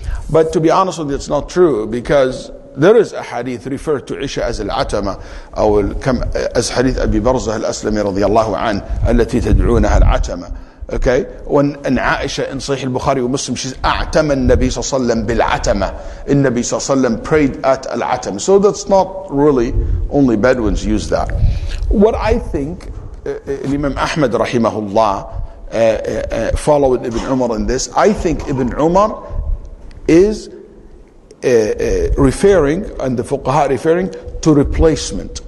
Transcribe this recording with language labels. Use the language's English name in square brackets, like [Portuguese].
[English] But to be honest with you, it's not true, because there is a hadith referred to Isha as al-atama, or as hadith Abi Barzah al-Aslami radiyallahu an, [Arabic] التي تدعونها العتمة. [English] Okay? When Aisha in Sahih al-Bukhari wa Muslim, she's [Arabic] أعتم النبي صلى الله عليه وسلم بالعتمة. النبي صلى الله عليه وسلم [English] prayed at al-atama. So that's not really only Bedouins use that. What I think, Imam Ahmad rahimahullah followed Ibn Umar in this. I think Ibn Umar is referring, and the fuqaha referring to replacement.